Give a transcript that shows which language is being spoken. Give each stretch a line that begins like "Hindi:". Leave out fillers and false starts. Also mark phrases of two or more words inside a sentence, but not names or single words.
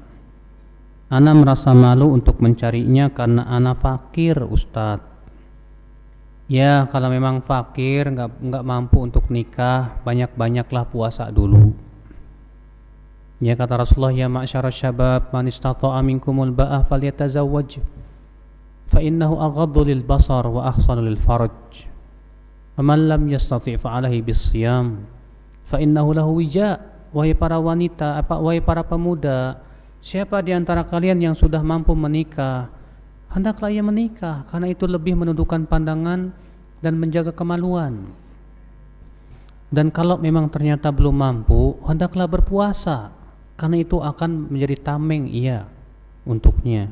Indonesian: Ana merasa malu untuk mencarinya karena ana fakir, Ustadz. Ya, kalau memang fakir, nggak mampu untuk nikah, banyak-banyaklah puasa dulu. Ya, kata Rasulullah,
Arabic: يا معشر الشباب, من استطاع منكم الباءة فليتزوج فإنه أغض للبصر وأحصن للفرج. ومن لم يستطع فعليه بالصيام فإنه له وجاء'.
Indonesian: Wahai para wanita, wahai para pemuda, siapa di antara kalian yang sudah mampu menikah, hendaklah ia menikah, karena itu lebih menundukkan pandangan dan menjaga kemaluan. Dan kalau memang ternyata belum mampu, hendaklah berpuasa, karena itu akan menjadi tameng ia untuknya.